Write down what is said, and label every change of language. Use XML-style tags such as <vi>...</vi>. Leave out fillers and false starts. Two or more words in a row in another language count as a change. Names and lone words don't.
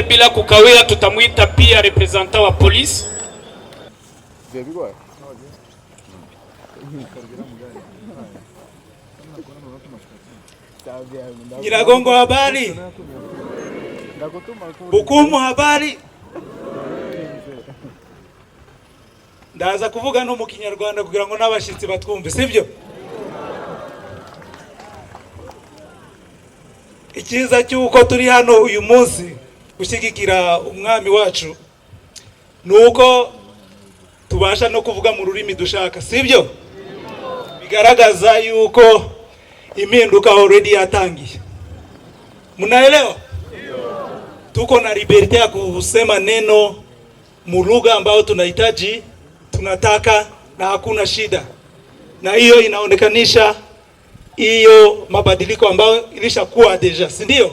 <sw>Bila kukawia, tutamuita pia representant wa polisi. Nyiragongo habari. Bukumu habari.</sw> <rw>Ndaza kuvuga no mu Kinyarwanda kugira ngo n'abashitsi batwumve, sibyo? Ikiza cyuko turi hano uyu munsi gushyigikira umwami wacu nuko tubasha no kuvuga mu rurimi dushaka, sibyo? Bigaragaza yuko impinduka already yatangiye.</rw> <sw>Mnaelewa? Tuko na liberty ya kusema neno mu lugha ambayo tunahitaji, tunataka, na hakuna shida. Na hiyo inaonekanisha hiyo mabadiliko ambayo ilishakuwa deja, si ndio?</sw>